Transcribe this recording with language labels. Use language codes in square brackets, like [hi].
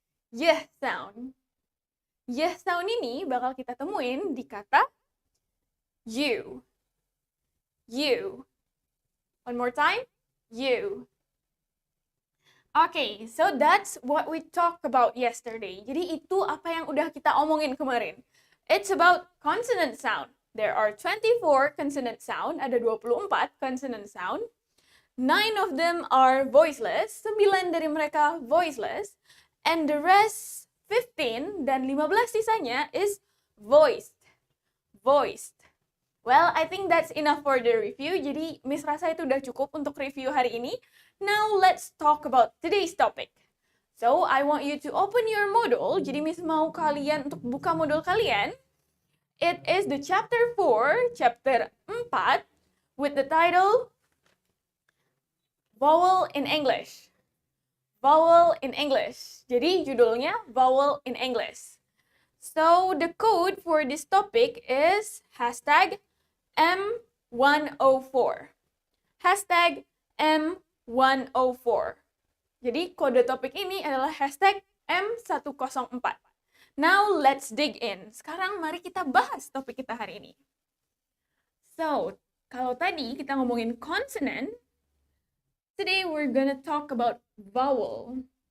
[id] Y sound. Y sound ini bakal kita temuin di kata you. You. [en] One more time. You. Okay, so that's what we talked about yesterday. [id] Jadi itu apa yang udah kita omongin kemarin. [en] It's about consonant sound. There are 24 consonant sound, [id] ada 24 consonant sound. [en] 9 of them are voiceless, [id] 9 dari mereka [en] voiceless, and the rest 15 [id] dan 15 sisanya [en] is voiced. Voiced. Well, I think that's enough for the review. [id] Jadi Miss rasa itu udah cukup untuk review hari ini. [en] Now let's talk about today's topic. So, I want you to open your module. [id] Jadi Miss mau kalian untuk buka modul kalian. [en] It is the chapter 4, chapter 4, with the title Vowel in English. [id] Vowel in English. Jadi judulnya Vowel in English. [en] So, the code for this topic is hashtag M104. Hashtag M104. [id] Jadi kode topik ini adalah hashtag M104. [en] Now let's dig in. [id] Sekarang mari kita bahas topik kita hari ini. [en] So, [id] kalau tadi kita ngomongin [en] consonant, today we're gonna talk about vowel.